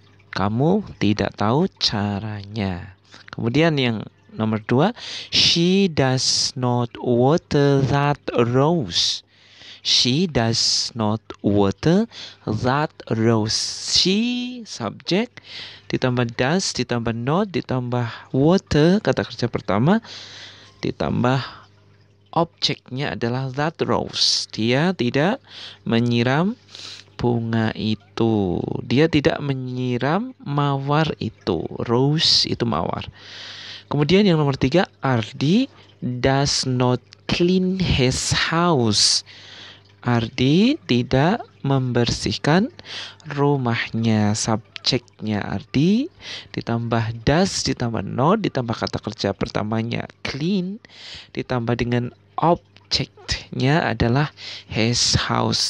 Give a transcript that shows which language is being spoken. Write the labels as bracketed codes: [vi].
[id] Kamu tidak tahu caranya. Kemudian yang Nomor 2, [en] she does not water that rose. She does not water that rose. [id] She, subjek, ditambah does, ditambah not, ditambah water, kata kerja pertama, ditambah objeknya adalah [en] that rose. [id] Dia tidak menyiram bunga itu. Dia tidak menyiram mawar itu. Rose itu mawar. Kemudian yang nomor 3, [en] Ardi does not clean his house. [id] Ardi tidak membersihkan rumahnya. Subjeknya Ardi, ditambah does, ditambah not, ditambah kata kerja pertamanya clean, ditambah dengan objeknya adalah [en] his house.